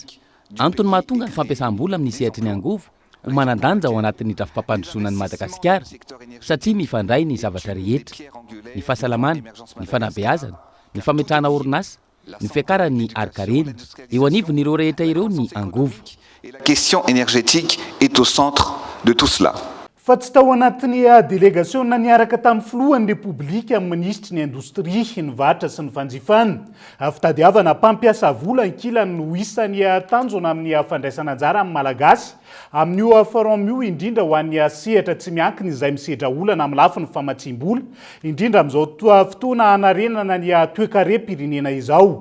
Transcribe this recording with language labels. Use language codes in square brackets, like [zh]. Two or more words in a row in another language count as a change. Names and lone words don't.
[mg] Antony mahatonga ny fampiasam-bola amin'ny sehatry ny angovo ho manandanja ao anatin'ny drafipampandrosoana ny Madagasikara satria mifandray ny zavatra rehetra, ny fahasalamana, ny fanabeazana, ny fametrahana orinasa, ny fiakaran'ny arikarena, eo anivon'ireo rehetra ireo ny angovo. [fr] La question énergétique est au centre de tout cela. [mg] Fa tsy tao anatin'ny délégationna niaraka tamin'ny filohan'ny Repoblika ministry ny indostria, ny vatra sy ny fanjifana. Fitadiavana mpampiasa vola ankilany no isan'ny tanjona amin'ny fandraisana anjara amin'ny malagasy amin'io forum io indrindra ho an'ny sehatra tsy miankina izay misedra olana amin'ny lafiny famatsim-bola indrindra amin'izao fotoana hanarenana ny toe-karem-pirenena izao.